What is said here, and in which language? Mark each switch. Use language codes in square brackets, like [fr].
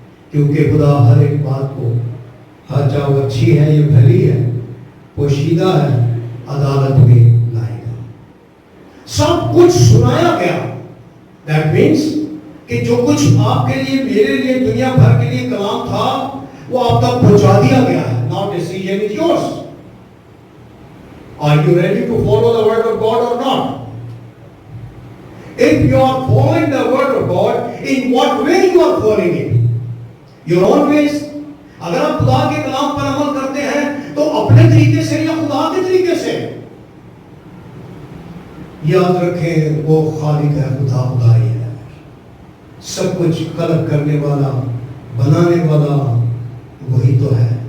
[ur] کیونکہ خدا ہر ایک بات کو, ہر چاہے اچھی ہے یا بھلی ہے, پوشیدہ ہے, عدالت میں لائے گا. سب کچھ سنایا گیا. [en] That means [ur] کہ جو کچھ آپ کے لیے, میرے لیے, دنیا بھر کے لیے کلام تھا وہ آپ تک پہنچا دیا گیا ہے. [en] Now decision is yours. Are you ready to follow the word of God or not? If you are following the word of God, in what way you are following it? Your own ways. [ur] اگر آپ خدا کے کلام پر عمل کرتے ہیں تو اپنے طریقے سے یا خدا کے طریقے سے؟ یاد رکھیں وہ خالق ہے, خدا خدائی ہے, سب کچھ خلق کرنے والا, بنانے والا وہی تو ہے.